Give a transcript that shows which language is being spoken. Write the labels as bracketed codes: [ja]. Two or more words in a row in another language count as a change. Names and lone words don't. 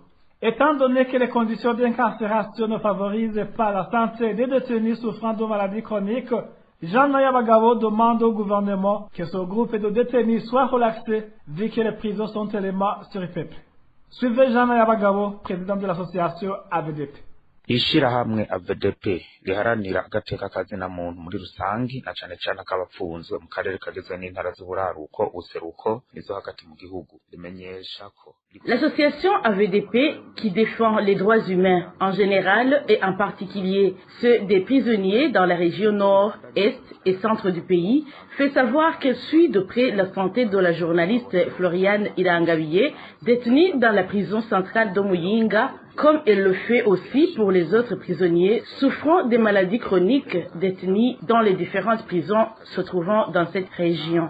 [fr] Étant donné que les conditions d'incarcération ne favorisent pas la santé des détenus souffrant de maladies chroniques, Jean Nayabagabo demande au gouvernement que ce groupe de détenus soit relaxé, vu que les prisons sont tellement surpeuplées. Suivez Jean Nayabagabo, président de l'association AVDP. [rn] Ishirahamwe AVDP riharanira agateka kazina muntu muri rusangi na cane cane akabapfunzwe mu karere kagizwe n'intara z'uburaruko useruko nizo hagati mu gihugu rimenyesha ko [fr] L'association AVDP, qui défend les droits humains en général et en particulier ceux des prisonniers dans la région nord, est et centre du pays, fait savoir qu'elle suit de près la santé de la journaliste Floriane Irangabiye, détenue dans la prison centrale de Muyinga, comme elle le fait aussi pour les autres prisonniers souffrant des maladies chroniques détenus dans les différentes prisons se trouvant dans cette région.